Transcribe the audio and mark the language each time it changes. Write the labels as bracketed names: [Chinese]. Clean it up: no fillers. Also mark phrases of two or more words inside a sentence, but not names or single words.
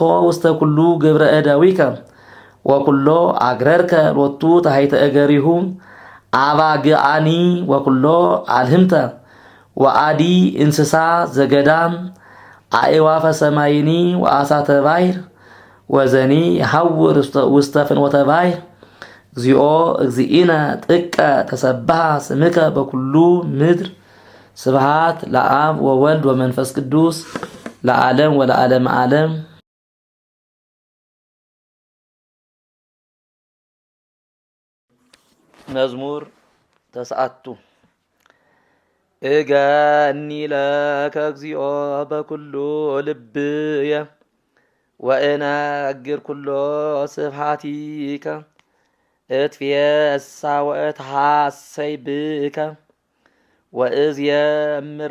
[Geez] ውስተ ኩሉ ግብረ እደዊከ ወኩሎ አግረርከ ሎቱ ታሕተ እገሪሁ አባግአኒ ወኩሎ አልህምተ ወአዲ እንስሳ ዘገዳም አእዋፈ ሰማይኒ ወአሳተ ባሕር ወዘኒ ይሐውር ውስተ ፍኖተ ባሕር እግዚኦ እግዚእነ ጥቀ ተሰብሐ ስምከ በኩሉ ምድር ስብሐት ለአብ ወወልድ ወመንፈስ ቅዱስ ለዓለም ወለዓለመ ዓለም። መዝሙር ተስዓቱ እገኒ ለከ እግዚኦ በኩሉ ልብየ ወእነግር ኩሎ ስብሐቲከ እትፌሳ ወእትሐሰይ ብከ ወእዝየምር